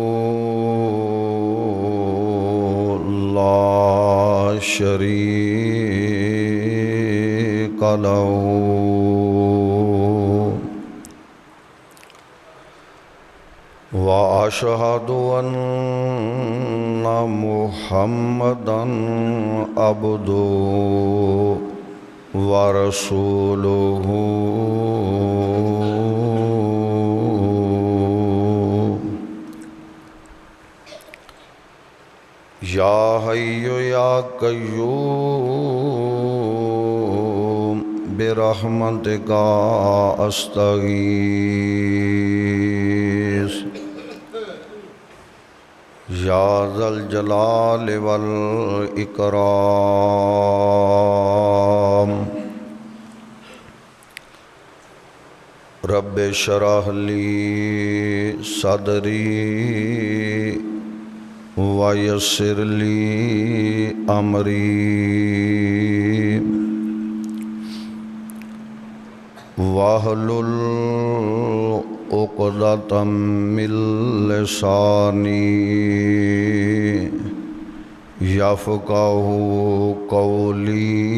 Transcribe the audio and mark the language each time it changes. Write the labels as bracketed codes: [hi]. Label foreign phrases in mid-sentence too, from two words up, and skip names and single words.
[ar] لا شريك له وأشهد أن محمدا عبده ورسوله. يا حي يا قيوم برحمتك أستغيث. يا ذا الجلال والإكرام. رب اشرح لي صدري ويسر لي أمري واحلل عقدة من لساني يفقهوا قولي.